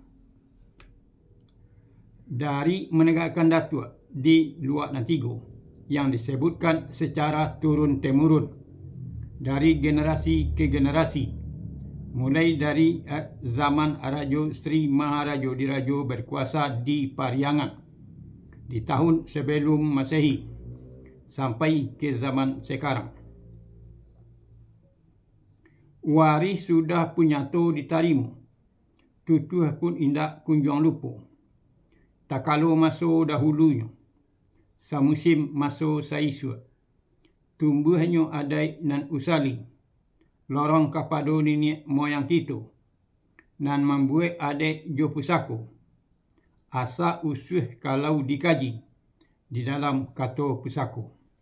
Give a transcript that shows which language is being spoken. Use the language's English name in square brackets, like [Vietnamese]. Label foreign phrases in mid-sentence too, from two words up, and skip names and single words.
[Indonesian] Dari menegakkan datuk di luar Nantigo yang disebutkan secara turun-temurun dari generasi ke generasi, mulai dari zaman Rajo Sri Maharajo Dirajo berkuasa di Pariangan di tahun sebelum Masehi sampai ke zaman sekarang. [Minangkabau] Waris sudah punyato ditarimu, tutuh pun indak kunjung lupo. Takalo maso dahulunya, samusim maso saisua, tumbuhnya adai nan usali, lorong kapado nini moyang kita, nan membuat adek jo pusako, asa usuh kalau dikaji di dalam Kato Pusako.